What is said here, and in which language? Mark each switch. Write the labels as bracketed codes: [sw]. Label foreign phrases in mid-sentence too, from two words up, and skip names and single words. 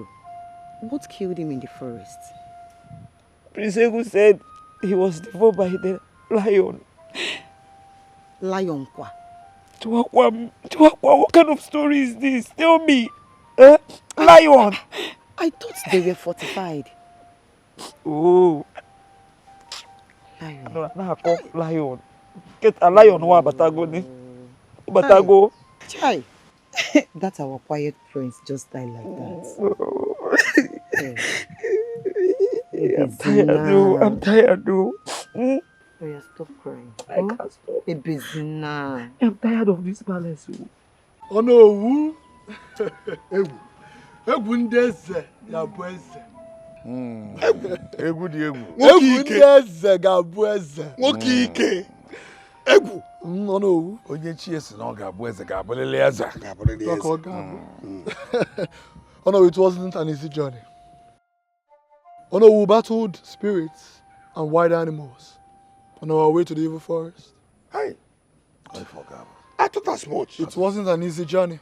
[en] What killed him in the forest? Prince Egu said he was devoured by the lion. [ig] Lion kwa? [en] What kind of story is this? Tell me. Lion. I thought they were fortified. Oh. Lion. No, I call lion. Get a lion one Batago ni. Batago. Chai. That's our quiet prince just died like that. I'm tired though. I'm tired though. Oh yeah, stop crying. I can't stop. [ig] Ebezina. [en] I'm tired of this palace. Oh no. [ig] Egwu ndị eze ga-abụ eze. Egwu dị egwu. Egwu ndị eze ga-abụ eze. Nwoke ike. Egwu. [en] Oh no. [ig] Onye chi esi na ọ ga-abụ eze ga-abụrịrị eze. [en] Oh no, it wasn't an easy journey. Oh no, we battled spirits and wild animals on our way to the evil forest. Hey, I forgot. I thought as much. It wasn't an easy journey.